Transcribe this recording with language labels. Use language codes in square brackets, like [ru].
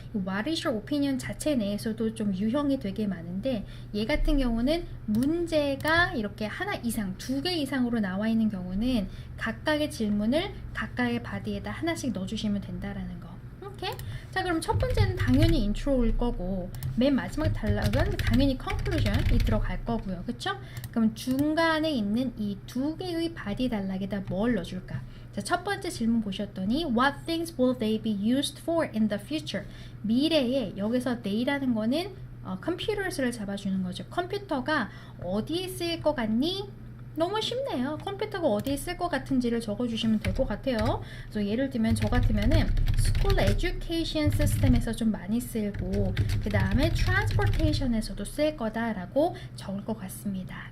[ko] 이 [en] What is your opinion [ko] 자체 내에서도 좀 유형이 되게 많은데 얘 같은 경우는 문제가 이렇게 하나 이상, 2개 이상으로 나와 있는 경우는 각각의 질문을 각각의 바디에다 하나씩 넣어주시면 된다라는 거. 오케이? 자, 그럼 첫 번째는 당연히 인트로일 거고 맨 마지막 단락은 당연히 conclusion이 들어갈 거고요. 그쵸? 그럼 중간에 있는 이 2개의 바디 단락에다 뭘 넣어줄까? 자, 첫 번째 질문 보셨더니 [en] What things will they be used for in the future? [ko] 미래에 여기서 they라는 거는 computers를 잡아주는 거죠. 컴퓨터가 어디에 쓰일 것 같니? 너무 쉽네요. 컴퓨터가 어디에 쓸 것 같은지를 적어주시면 될 것 같아요. 그래서 예를 들면 저 같으면은 School Education System에서 좀 많이 쓰이고 그 다음에 Transportation에서도 쓸 거다라고 적을 것 같습니다.